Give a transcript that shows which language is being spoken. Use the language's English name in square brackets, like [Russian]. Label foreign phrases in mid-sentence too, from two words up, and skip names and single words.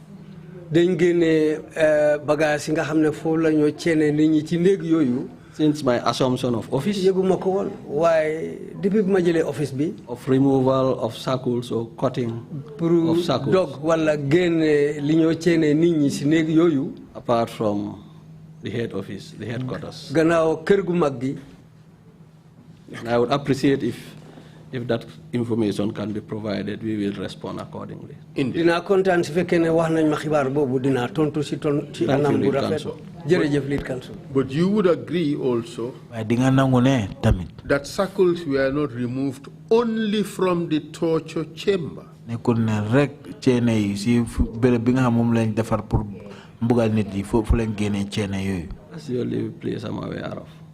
[English] Since my assumption of office, of removal of circles or cutting of circles, apart from the head office, the headquarters. And I would appreciate if if that information can be provided, we will respond accordingly. [Wolof] Dina kontaan si fekkee ne wax nañ ma xibaar boobu dina tontu si anam bu rafet. Jërëjëf [English] lead counsel. But you would agree also that shackles were not removed only from the torture chamber. That's the only place I'm aware of.